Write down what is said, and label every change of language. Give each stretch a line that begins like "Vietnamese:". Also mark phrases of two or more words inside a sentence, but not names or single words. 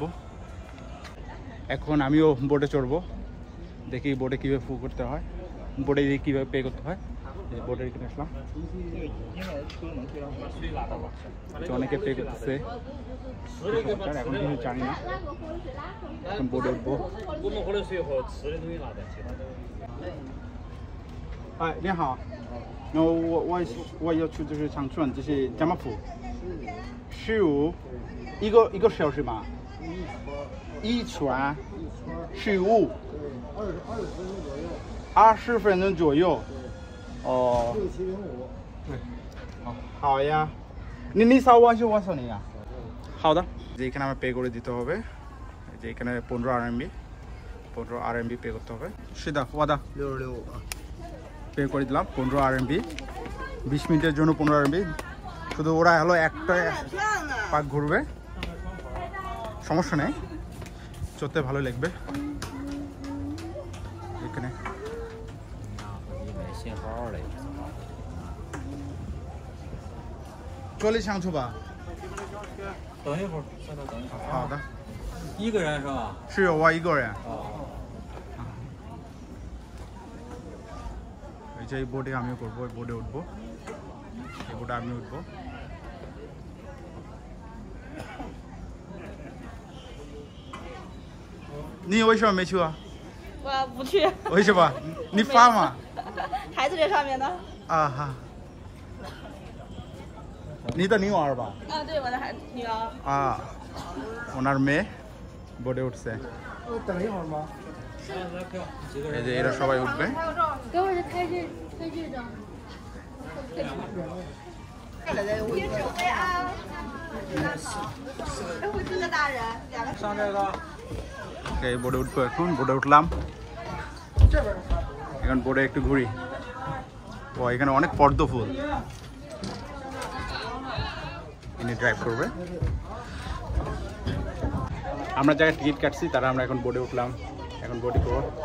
Bangla: এখন আমিও বোর্ডে চড়বো, দেখি বোর্ডে কীভাবে ফু করতে হয়, বোর্ডে কীভাবে পে করতে হয়। বোর্ডে এখানে আসলাম, অনেকে পে করতেছে, এখন কিছু জানি না। এখন বোর্ডে উঠবো।
Chinese: 哎，你好，然后我要去就是长春，就是家乐福，15，一个小时吧，一圈15，20分钟左右。哦。对。好呀，你扫完就我扫你呀。好的。
Bangla: যে এখানে আমার পে করে দিতে হবে, যে এখানে 15 RMB পে করতে হবে।
Chinese: 是的，我的
Bangla: 66পে করে দিলাম 15 RMB, 20 মিনিটের জন্য 15 RMB। শুধু ওরা হলো একটা পাক ঘুরবে, সমস্যা নেই, চলতে ভালো লাগবে। এখানে চলে
Chinese: 上去吧。等一会儿，稍等一会儿。好的。一个人是吧？是我一个人。
Bangla: এই যে এই বোর্ডে আমিও করবো, এই বোর্ডে উঠবো, এই বোর্ডে আমি উঠবো।
Chinese: 你为什么没去啊？我不去。为什么？你发吗？孩子在上面呢。啊哈。你的女儿吧？啊，对，我的女儿。
Bangla: ওনার মেয়ে বোর্ডে উঠছে।
Chinese: 等一会儿吗？
Bangla: এই যে এরা সবাই উঠবে।
Chinese: 给我是开这张。上这个。
Bangla: এই বোর্ডে উঠবো, এখন বোর্ডে উঠলাম, এখন বোর্ডে একটু ঘুরি। ও এখানে অনেক পদ্ম ফুল, ইনি ড্রাইভ করবে। আমরা জায়গায় টিকিট কাটছি, তারা আমরা এখন বোর্ডে উঠলাম, এখন বোর্ডে করবো।